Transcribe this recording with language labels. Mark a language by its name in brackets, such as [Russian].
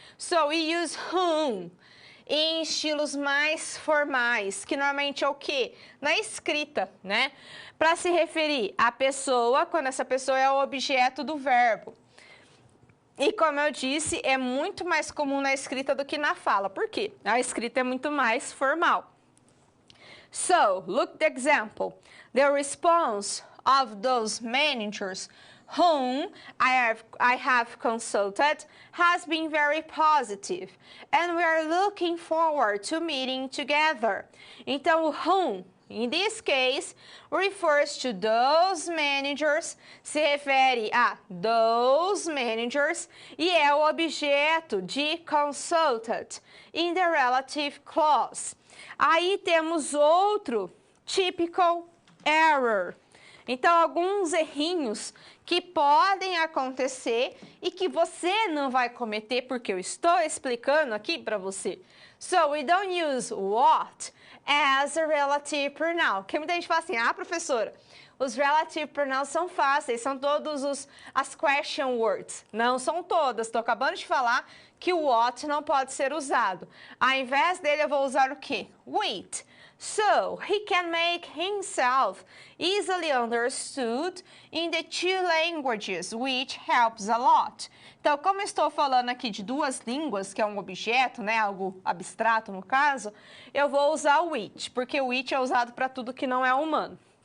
[English] So, we use whom [Portuguese] em estilos mais formais, que normalmente é o quê? Na escrita, né? Para se referir à pessoa, quando essa pessoa é o objeto do verbo. E como eu disse, é muito mais comum na escrita do que na fala. Por quê? A escrita é muito mais formal. [English] So, look the example. The response of those managers whom I have consulted has been very positive, and we are looking forward to meeting together. [Portuguese] Então, o [English] whom, in this case, refers to those managers, [Portuguese] se refere a [English] those managers, [Portuguese] e é o objeto de [English] consulted in the relative clause. [Portuguese] Aí temos outro [English] typical error. [Portuguese] Então, alguns errinhos que podem acontecer e que você não vai cometer porque eu estou explicando aqui para você. [English] So, we don't use what as a relative pronoun. [Portuguese] Porque muita gente fala assim, professora, os relative pronouns são fáceis, são todos as question words. Não são todas, estou acabando de falar que o what não pode ser usado. Ao invés dele, eu vou usar o quê? [English] With. So, he can make himself easily understood in the two languages, which helps a lot. [Portuguese] Então, como eu estou falando aqui de duas línguas, que é um objeto, né, algo abstrato no caso, eu vou usar o which, porque o which é usado para tudo que não é humano.